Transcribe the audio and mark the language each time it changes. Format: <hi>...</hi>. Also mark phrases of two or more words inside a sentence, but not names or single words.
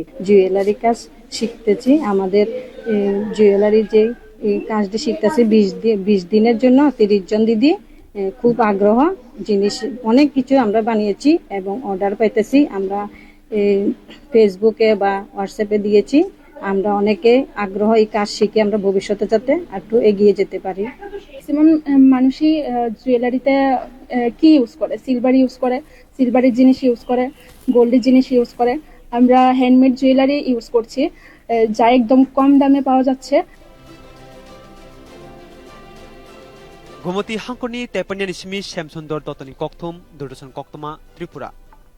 <bn>জুয়েলারি কাজ শিখতেছি আমাদের জুয়েলারি যে কাজটি শিখতেছি 20 দিনের জন্য 30 জন দিদি খুব আগ্রহ জিনিস অনেক কিছু আমরা বানিয়েছি এবং অর্ডার পাইতেছি আমরা ফেসবুকে বা হোয়াটসঅ্যাপে দিয়েছি আমরা অনেকে আগ্রহ এই কাজ শিখে আমরা ভবিষ্যতে যাতে একটু এগিয়ে যেতে পারি ম্যাক্সিমাম মানুষই জুয়েলারিতে কি ইউজ করে সিলভারের জিনিস ইউজ করে গোল্ডের জিনিস ইউজ করে আমরা</bn> <en>handmade jewelry</en> <bn>ইউজ করছি যা একদম কম দামে পাওয়া যাচ্ছে</bn> <trp>Gumoti Hangkoni Tepania Nismi Shamsundor Dotani Kokthum Durdusan Koktoma Tripura</trp>